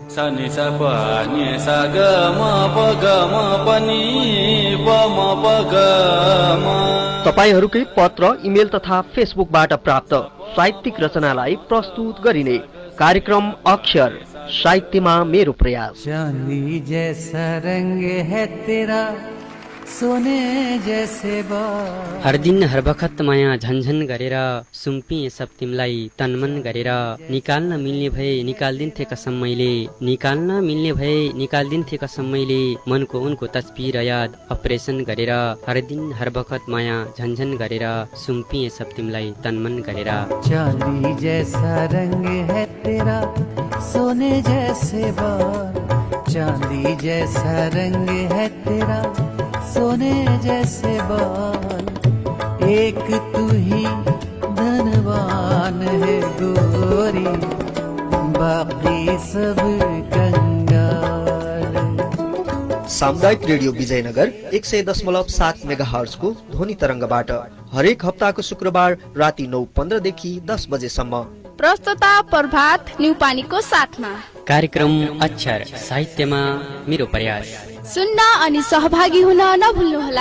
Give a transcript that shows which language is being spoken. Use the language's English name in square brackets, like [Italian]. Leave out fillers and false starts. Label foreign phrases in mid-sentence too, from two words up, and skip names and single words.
[Nepali] तपाईहरूकै पत्र इमेल तथा फेसबुकबाट प्राप्त साहित्यिक रचनालाई प्रस्तुत गरिने कार्यक्रम अक्षर साहित्यमा मेरो प्रयास। [Hindi] चांदी जैसा रंग है तेरा सोने जैसे बाल। [Nepali] हर दिन हर बखत माया झन्झन गरेर सुम्पिए सब तिमलाई तनमन गरेर निकाल्न मिल्ने भए निकाल्दिन्थे कसम मैले, निकाल्न मिल्ने भए निकाल्दिन्थे कसम मैले मनको उनको तस्बिर याद अपरेसन गरेर हर दिन हर बखत माया झन्झन गरेर सुम्पिए सब तिमलाई तनमन गरेर। [Hindi] चांदी जैसा रंग है तेरा सोने जैसे बाल, चांदी जैसा रंग है तेरा सोने जैसे बाल। एक तू ही धनवान है गोरी, बाकी सब कंगाल। [Nepali] सामुदायिक रेडियो विजयनगर 100.7 मेगाहर्जको ध्वनि तरङ्गबाट हरेक हप्ताको शुक्रबार राति 9:15 देखि 10 बजेसम्म। प्रस्तुता प्रभात न्युपानीको साथमा कार्यक्रम अक्षर साहित्यमा मेरो प्रयास सुन्न अनि सहभागी हुन नभुल्नुहोला।